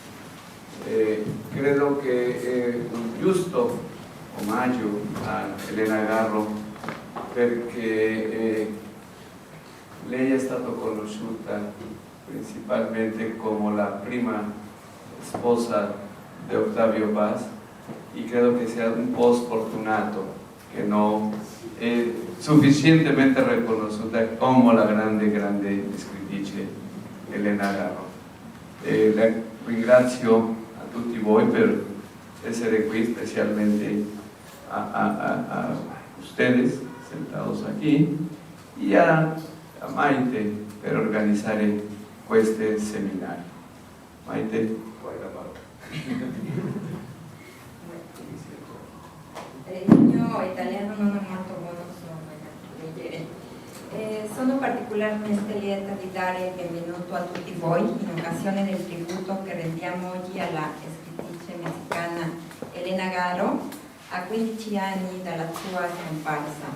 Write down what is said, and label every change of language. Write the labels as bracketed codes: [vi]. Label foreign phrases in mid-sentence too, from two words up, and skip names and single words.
[it] Credo che un giusto omaggio a Elena Garro, perché lei è stata conosciuta principalmente come la prima sposa di Octavio Paz, e credo che sia un po' sfortunato che non è sufficientemente riconosciuta come la grande scrittrice Elena Garro. La ringrazio a tutti voi per essere qui, specialmente [es] a ustedes sentados aquí, y a [it] Maite per organizzare questi seminari. Maite, vuoi la parola? Il mio italiano non è molto buono, sono particolarmente lieta di dare il benvenuto a tutti voi in occasione del tributo che rendiamo oggi alla scrittrice messicana Elena Garro a 15 anni dalla sua scomparsa.